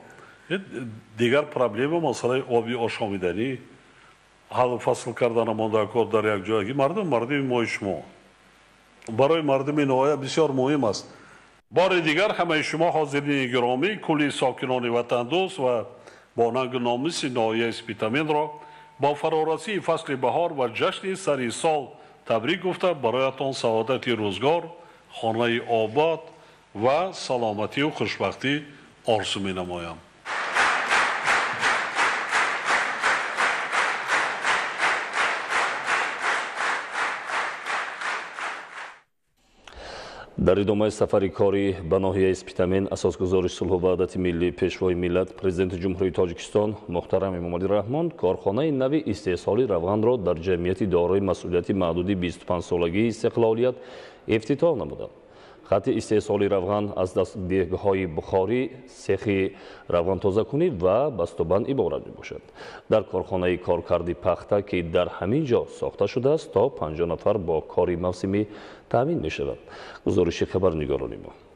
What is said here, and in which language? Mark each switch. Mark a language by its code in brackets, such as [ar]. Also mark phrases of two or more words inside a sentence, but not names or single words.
[tg] дигар проблема масъалаи оби ошомиданӣ ҳаллу фасл карданамон дар кор дар як ҷойгӣ мардуми мои шумо барои мардуми ноҳия бисёр муҳим аст. бори дигар ҳамаи шумо ҳозирини гиромӣ кулли сокинони ватандӯст ва бонанги номиси ноҳияи спитаменро бо фарорасии фасли баҳор ва ҷашни сари сол табрик гуфта барои шумо саодати рӯзгор, хона обод ва саломатӣ ва хушбахтӣ орзу менамоям. дар идомаи сафари корӣ ба ноҳияи спитамен асосгузори сулҳу ваҳдати миллӣ пешвои миллат президенти ҷумҳурии тоҷикистон муҳтарам эмомалӣ раҳмон корхонаи нави истеҳсоли равғанро дар ҷамъияти дорои масъулияти маҳдуди 25 солагии истиқлолият ифтитоҳ намуданд. хатти истеҳсоли равған аз дастгоҳҳои бухорӣ, сехи равғантозакунӣ ва бастабанд иборат мебошад. дар корхонаи коркарди пахта ки дар ҳамин ҷо сохта шудааст то 50 нафар бо кори мавсимӣ таъмин мешавад. гузориши хабарнигорони мо.